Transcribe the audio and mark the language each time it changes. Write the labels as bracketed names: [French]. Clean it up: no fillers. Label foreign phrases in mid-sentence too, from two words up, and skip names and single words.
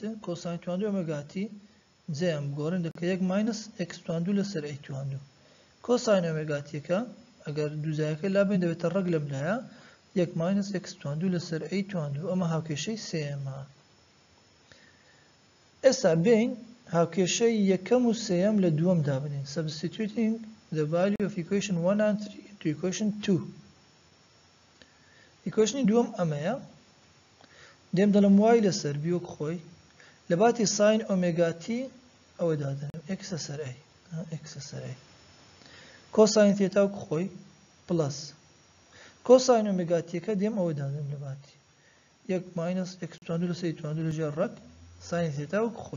[Central Kurdish] کۆساین تواندوو ئۆمێگاتی جێیان بگۆڕین دەکە 1 ماینەس x تواندوو لەسەر a تواندوو. کۆساین ئۆمێگاتیەکە ئەگەر دووجایەکە لابێن دەبێتە ڕەگ لەم لایە 1 ماینەس x تواندوو لەسەر a تواندوو. ئەمە هاوکێشەی سێەمە. ئێستا بین هاوکێشەی یەکەم و سێەم لە دووەم دابنین. [English] Substituting the value of equation 1 and 3 into equation 2. [Central Kurdish] Equation دووەم ئەمەیە. دێم دەڵم y لەسەر b وەک خۆی لە باتی ساین ئۆمێگاتی ئەوە دادەنم x لەسەر a x لەسەر a کۆساین ثێتا وەک خۆی پلس کۆساین ئۆمێگاتیەکە دێم ئەوە دادەنم لە باتی 1 ماینەس x تواندوو لەسەر a تواندوو لەژێر ڕەگ ساین ثێتا وەک خۆی.